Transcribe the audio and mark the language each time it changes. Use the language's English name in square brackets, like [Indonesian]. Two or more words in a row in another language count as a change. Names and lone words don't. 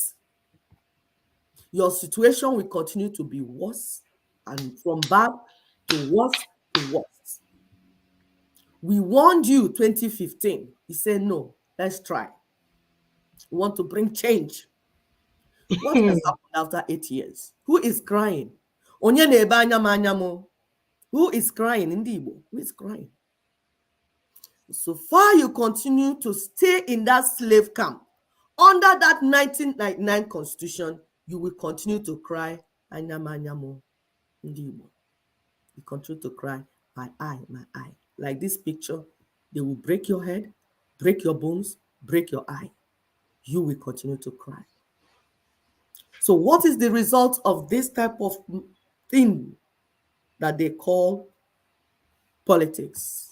[English] Your situation will continue to be worse, and from bad to worse to worse. We warned you 2015. You said, no, let's try. We want to bring change. What has happened after 8 years? Who is crying? [Igbo] Onye na-ebe anya m anya m. [English] Who is crying in the Igbo? Who is crying? So far you continue to stay in that slave camp, under that 1999 constitution, you will continue to cry, [Igbo] anya m anya m, ndị Igbo. [English] You continue to cry, my eye, my eye. Like this picture, they will break your head, break your bones, break your eye. You will continue to cry. So what is the result of this type of thing that they call politics?